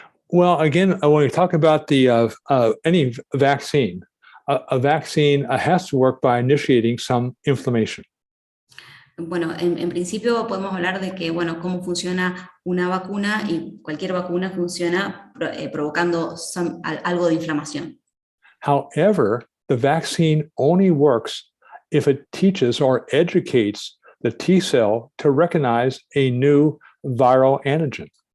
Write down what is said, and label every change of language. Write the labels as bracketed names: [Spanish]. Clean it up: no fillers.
[English] Well, again, when we talk about any vaccine, a vaccine has to work by initiating some inflammation. [Spanish] Bueno, en principio podemos hablar de que, bueno, cómo funciona una vacuna, y cualquier vacuna funciona provocando algo de inflamación. [English] However, the vaccine only works if it teaches or educates the T cell to recognize a new viral antigen.